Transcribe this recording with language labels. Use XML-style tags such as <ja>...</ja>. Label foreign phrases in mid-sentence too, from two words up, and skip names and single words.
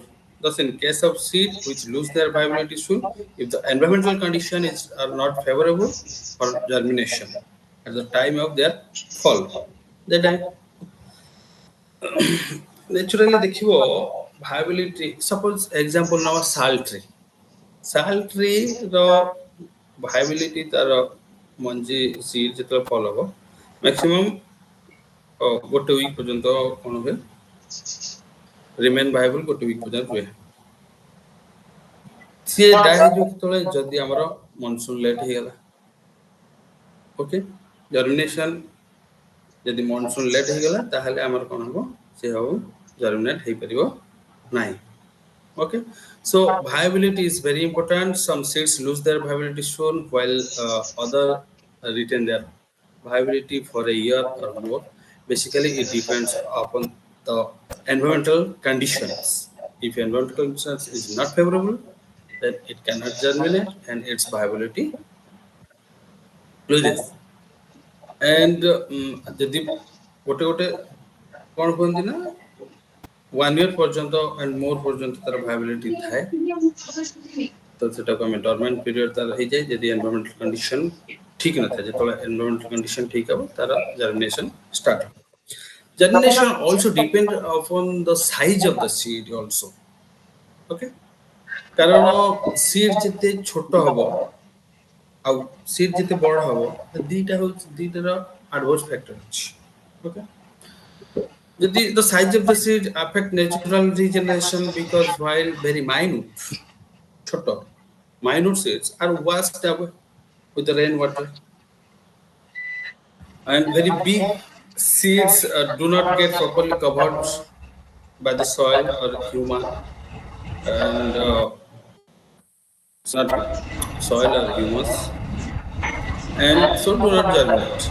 <en>Thus, in case of seed which lose their viability soon, if the environmental condition is are not favorable for germination at the time of their fall, they die. Naturally, ଦେଖିବ viability. Suppose example now sal tree. Sal tree</en> <or>ର viability ତାର ମଞ୍ଜି seed ଯେତେବେଳେ fall ହବ maximum ଗୋଟେ ୱିକ୍ ପର୍ଯ୍ୟନ୍ତ କ'ଣ ହୁଏ,</or> <en>remain viable</en> <or>ଗୋଟେ ୱିକ୍ ପର୍ଯ୍ୟନ୍ତ ରୁହେ। ସିଏ ଡାଏ ହେଇଯିବ କେତେବେଳେ, ଯଦି ଆମର</or> <en>monsoon late</en> <or>ହେଇଗଲା। ଓକେ, ଜର୍ମିନେସନ୍ ଯଦି</or> <en>monsoon late</en> <or>ହେଇଗଲା ତାହେଲେ ଆମର କ'ଣ ହବ, ସେ ଆଉ ଜର୍ମିନେଟ୍ ହେଇପାରିବ ନାହିଁ।</or> <en>Okay, so viability is very important. Some seeds lose their viability soon, while other retain their viability for a year or more. Basically, it depends upon the environmental conditions. If environmental conditions is not favorable, then it cannot germinate and its viability loses.</en> <or>And ଯଦି ଗୋଟେ ଗୋଟେ କ'ଣ କୁହନ୍ତି ନା 1 year ପର୍ଯ୍ୟନ୍ତ</or> <en>and more</en> <or>ପର୍ଯ୍ୟନ୍ତ ତାର viability ଥାଏ, ତ ସେଟାକୁ ଆମେ</or> <en>dormant period</en> <or>ତାର ହେଇଯାଏ ଯଦି</or> <en>environmental condition</en> <or>ଠିକ୍ ନଥାଏ। ଯେତେବେଳେ</or> <en>environmental condition</en> <or>ଠିକ୍ ହେବ ତାର</or> <en>germination start</en> <or>ହେବ।</or> <en>Germination also depend upon the size of the seed also.</en> <or>ଓକେ, କାରଣ ସିଡ୍ ଯେତେ ଛୋଟ ହେବ ଆଉ ସିଡ୍ ଯେତେ ବଡ଼ ହେବ, ଦୁଇଟା ହେଉଛି ଦୁଇଟାର</or> <en>adverse factor</en> <or>ଅଛି।</or> <en>ଓକେ, ଯଦି the size of the seed affect natural regeneration because while very minute, ছোট minute seeds are washed away with the rainwater, and very big seeds do not get properly covered by the soil or human, and not soil or humus, and so do not germinate.</en>